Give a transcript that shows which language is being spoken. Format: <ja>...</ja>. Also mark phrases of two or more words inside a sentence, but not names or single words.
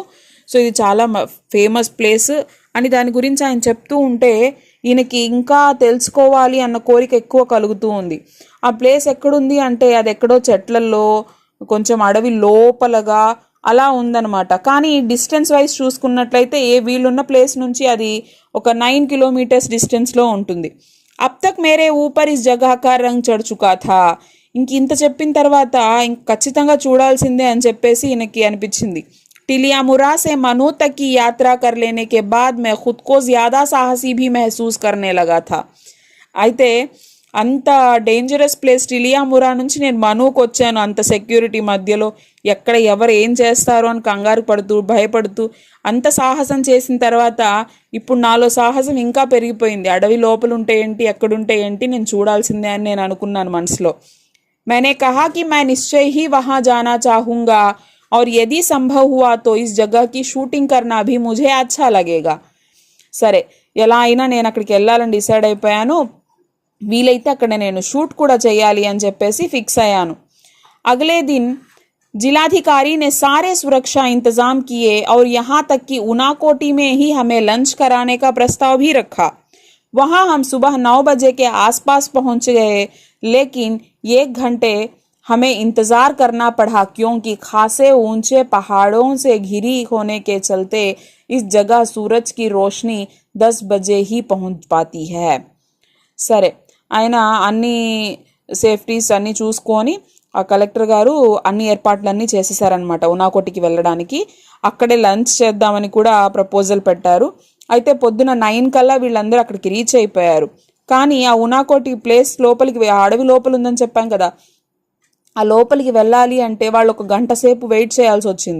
<te>సో ఇది చాలా</te> <en>famous place</en> <te>అని దాని గురించి ఆయన చెప్తూ ఉంటే ఈయనకి ఇంకా తెలుసుకోవాలి అన్న కోరిక ఎక్కువ కలుగుతూ ఉంది. ఆ ప్లేస్ ఎక్కడుంది అంటే అది ఎక్కడో చెట్లల్లో కొంచెం అడవి లోపలగా అలా ఉందన్నమాట. కానీ</te> <en>distance wise</en> <te>చూసుకున్నట్లయితే వీళ్ళున్న ప్లేస్ నుంచి అది ఒక 9 కిలోమీటర్స్ డిస్టెన్స్లో ఉంటుంది.</te> <hi>अब तक मेरे ऊपर इस जगह का रंग चढ़ चुका था.</hi> <te>ఇంత చెప్పిన తర్వాత ఇంక ఖచ్చితంగా చూడాల్సిందే అని చెప్పేసి ఈయనకి అనిపించింది.</te> <hi>टिलियामुरा से मनु तक की यात्रा कर लेने के बाद मैं खुद को ज़्यादा साहसी भी महसूस करने लगा था.</hi> <te>అయితే అంత</te> <en>dangerous place</en> <te>టిలియామురా నుంచి నేను మనుకు వచ్చాను. అంత సెక్యూరిటీ మధ్యలో ఎక్కడ ఎవరు ఏం చేస్తారో అని కంగారు పడుతూ భయపడుతూ అంత సాహసం చేసిన తర్వాత ఇప్పుడు నాలో సాహసం ఇంకా పెరిగిపోయింది. అడవి లోపల ఉంటే ఏంటి, ఎక్కడుంటే ఏంటి, నేను చూడాల్సిందే అని నేను అనుకున్నాను మనసులో.</te> <hi>मैंने कहा कि मैं निश्चय ही वहाँ जाना चाहूँगा और यदि संभव हुआ तो इस जगह की शूटिंग करना भी मुझे अच्छा लगेगा.</hi> <te>సరే ఎలా అయినా నేను అక్కడికి వెళ్ళాలని డిసైడ్ అయిపోయాను, వీలైతే అక్కడ నేను షూట్ కూడా చేయాలి అని చెప్పేసి ఫిక్స్ అయ్యాను.</te> <hi>अगले दिन जिलाधिकारी ने सारे सुरक्षा इंतजाम किए और यहाँ तक कि उनाकोटी में ही हमें लंच कराने का प्रस्ताव भी रखा. वहाँ हम सुबह 9 बजे के आसपास पहुँच गए, लेकिन 1 घंटे हमें इंतज़ार करना पड़ा क्योंकि खासे ऊंचे पहाड़ों से घिरी होने के चलते इस जगह सूरज की रोशनी 10 बजे ही पहुंच पाती है.</hi> <te>సరే ఆయన అన్ని సేఫ్టీస్ అన్నీ చూసుకొని ఆ కలెక్టర్ గారు అన్ని ఏర్పాట్లన్నీ చేసేసారనమాట ఉనాకోటికి వెళ్ళడానికి. అక్కడే లంచ్ చేద్దామని కూడా ప్రపోజల్ పెట్టారు. అయితే పొద్దున 9 కల్లా వీళ్ళందరూ అక్కడికి రీచ్ అయిపోయారు. కానీ ఆ ఉనాకోటి ప్లేస్ లోపలికి అడవి లోపల ఉందని చెప్పాం కదా, ఆ లోపలికి వెళ్ళాలి అంటే వాళ్ళు 1 గంట సేపు వెయిట్ చేయాల్సి వచ్చింది.</te>